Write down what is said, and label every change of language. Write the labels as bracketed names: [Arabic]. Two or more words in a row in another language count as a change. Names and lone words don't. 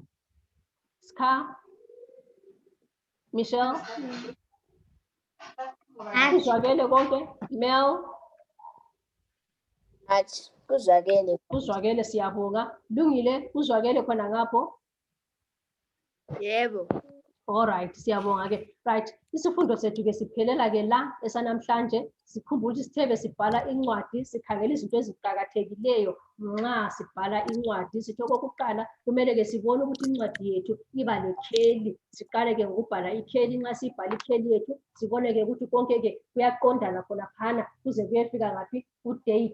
[North Ndebele] Ska? Michelle? Kuzwakele konke? Mel? Hathi kuzwakele. Kuzwakele, siyabonga. Lungile, kuzwakele khona ngapho? Yebo. Alright, siyabonga-ke. Right, isifundo sethu-ke siphelela-ke la esanamhlanje. Sikhumbula ukuthi sithebe sibhala incwadi, sikhangela izinto eziqakathekileyo nxa sibhala incwadi. Sithi okokuqala kumele-ke sibone ukuthi incwadi yethu iba lekheli. Siqale-ke ngokubhala ikheli. Nxa siyibhala ikheli yethu sibone-ke ukuthi konke-ke kuyaqondana khonaphana kuze kuyefika ngaphi ku-date.